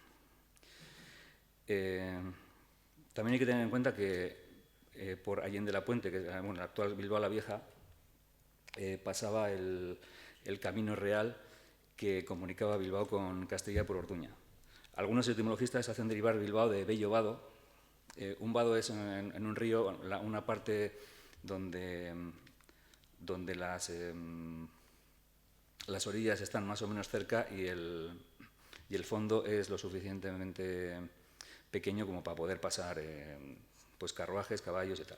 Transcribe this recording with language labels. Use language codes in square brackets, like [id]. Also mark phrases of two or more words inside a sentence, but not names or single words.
[es] También hay que tener en cuenta que por Allende la Puente, que es la actual Bilbao la Vieja, pasaba el camino real que comunicaba Bilbao con Castilla por Orduña. Algunos etimologistas hacen derivar Bilbao de bello vado. Un vado es en un río una parte donde las orillas están más o menos cerca y el fondo es lo suficientemente pequeño como para poder pasar pues carruajes, caballos y tal.